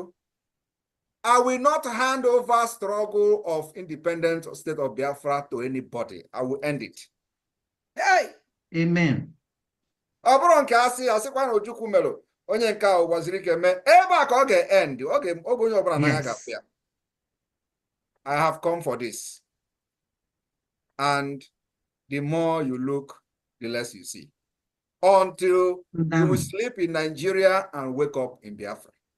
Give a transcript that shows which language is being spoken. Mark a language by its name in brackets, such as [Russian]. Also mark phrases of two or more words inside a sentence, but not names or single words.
[English] I will not hand over struggle of independent state of Biafra to anybody. I will end it. Hey! Amen. [Igbo] Ọbụrụ nke asịkwa na Ojukwu melo onye nke ahụ gbaziri ike mee ebe a ka ọ ga-end oge onye ọbụla na ya ga-afụ ya. [English] I have come for this. And the more you look, the less you see. Until you will sleep in Nigeria and wake up in Biafra.